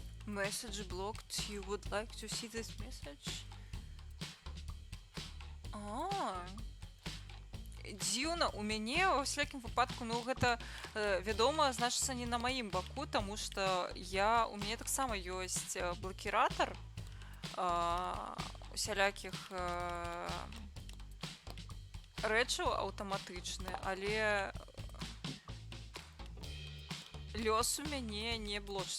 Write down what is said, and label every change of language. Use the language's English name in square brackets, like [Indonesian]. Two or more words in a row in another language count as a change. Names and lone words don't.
[English] Message blocked. You would like to see this message? [Belarusian] Дзіўна, у мяне ва всякім выпадку, ну гэта вядома, значыцца не на маім баку, таму што у мяне таксама ёсць блакіратар усялякіх рэчаў аўтаматычны, але лёс у мяне не блочыць.